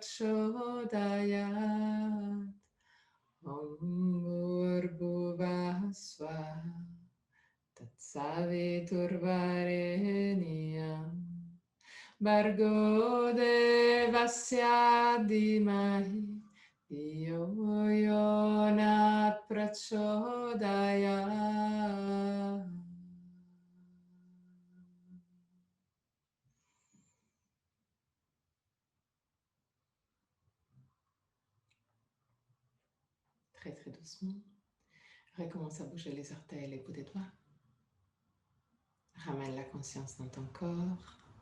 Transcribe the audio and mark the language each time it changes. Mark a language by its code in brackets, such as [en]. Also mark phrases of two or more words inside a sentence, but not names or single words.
[sa] Prachodayat Om Bhurrbhuva Swaha Tatsaviturvarenyam Bhargo Devasya Dhimahi Dhiyo Yo Nat Prachodayat. [fr] Très très doucement, recommence à bouger les orteils et les bouts des doigts. Ramène la conscience dans ton corps.